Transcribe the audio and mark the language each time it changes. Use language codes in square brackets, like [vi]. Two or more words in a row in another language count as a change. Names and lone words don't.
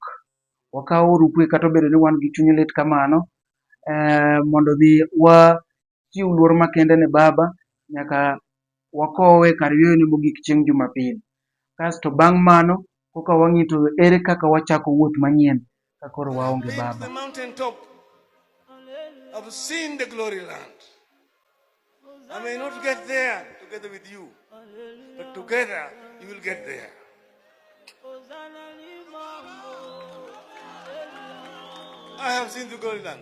[luo] Wakauru kwe kata obedo ni wan gi chuny lit kamano, mondo mi wachiw luor makende ne Baba nyaka wakowe kar yweyo mogik chieng' Jumapil. Kasto bang' mano koka wang'ito ere kaka wachako wuoth manyien ka koro waonge Baba. [en] The mountain top have seen the glory land. I may not get there together with you, but together you will get there. I have seen the glory land.